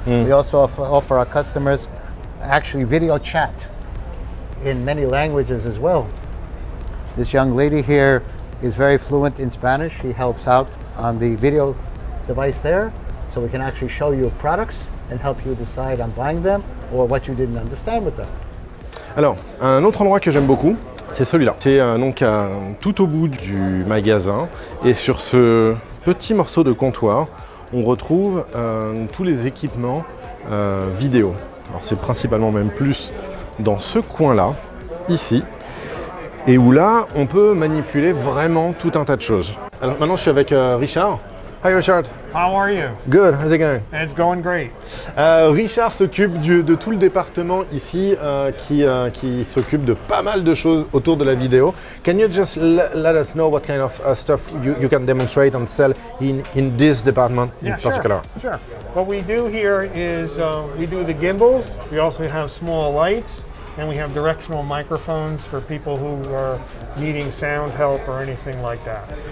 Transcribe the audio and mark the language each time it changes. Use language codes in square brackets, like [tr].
[en] We also offer our customers actually video chat in many languages as well. This young lady here is very fluent in Spanish. She helps out on the video device there, so we can actually show you products and help you decide on buying them or what you didn't understand with them. [fr] Alors, un autre endroit que j'aime beaucoup, c'est celui-là. C'est donc tout au bout du magasin, et sur ce petit morceau de comptoir, on retrouve tous les équipements vidéo. Alors c'est principalement même plus dans ce coin-là, ici, et où là, on peut manipuler vraiment tout un tas de choses. Alors maintenant, je suis avec Richard. [en] Hi Richard. How are you? Good, how's it going? It's going great. [fr] Richard s'occupe de tout le département ici qui s'occupe de pas mal de choses autour de la vidéo. [en] Can you just let us know what kind of stuff you can demonstrate and sell in this department in particular? Sure. What we do here is we do the gimbals. We also have small lights, and we have directional microphones for people who are needing sound help or anything like that.